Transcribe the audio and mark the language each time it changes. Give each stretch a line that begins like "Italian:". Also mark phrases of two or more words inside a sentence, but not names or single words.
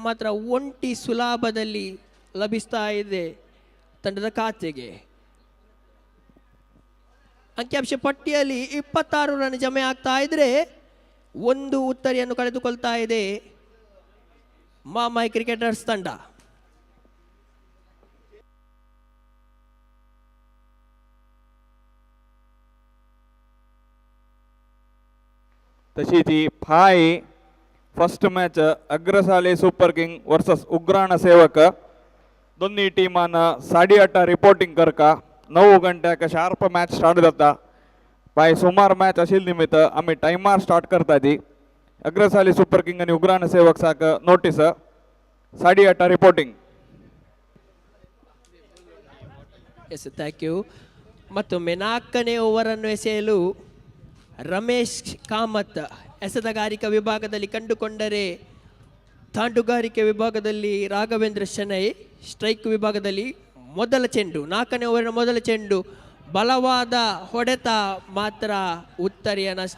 Kannada: ಮಾತ್ರ ಒಂಟಿ ಸುಲಭದಲ್ಲಿ ಲಭಿಸ್ತಾ ಇದೆ ತಂಡದ ಖಾತೆಗೆ. ಅಂಕಿಅಂಶ ಪಟ್ಟಿಯಲ್ಲಿ 26 ರನ್ ಜಮೆ ಆಗ್ತಾ ಇದ್ರೆ 1 ಉತ್ತರಿಯನ್ನು ಕಳೆದುಕೊಳ್ತಾ ಇದೆ ಮಾಮಯ ಕ್ರಿಕೆಟರ್ಸ್ ತಂಡ.
Konkani: तशीच ही फाय
English: first match
Konkani: अग्रसाले सुपर किंग वर्सेस उग्राण सेवक. दोन्ही टीमांना 8:30 रिपोर्टिंग करका. 9 घंट्याक
English: sharp match start
Konkani: जाता. बाय सुमार मॅच अशिल निमित्त आम्ही टायमार स्टार्ट करता ती. अग्रसाले सुपर किंग आणि उग्राण सेवक साक नोटीस 8:30 रिपोर्टिंग.
English: Yes, thank you.
Kannada: ಮತ್ತೊಮ್ಮೆ 4ನೇ ಓವರನ್ನು ಎಸೆಯಲು ರಮೇಶ್ ಕಾಮತ್ ಎಸೆತಗಾರಿಕಾ ವಿಭಾಗದಲ್ಲಿ ಕಂಡುಕೊಂಡರೆ, ತಾಂಡುಗಾರಿಕೆ ವಿಭಾಗದಲ್ಲಿ ರಾಘವೇಂದ್ರ ಶೆಣೈ, ಸ್ಟ್ರೈಕ್ ವಿಭಾಗದಲ್ಲಿ ಮೊದಲ ಚೆಂಡು 4ನೇ ಓವರಿನ ಮೊದಲ ಚೆಂಡು ಬಲವಾದ ಹೊಡೆತ, ಮಾತ್ರ ಉತ್ತರಿಯ ನಷ್ಟ.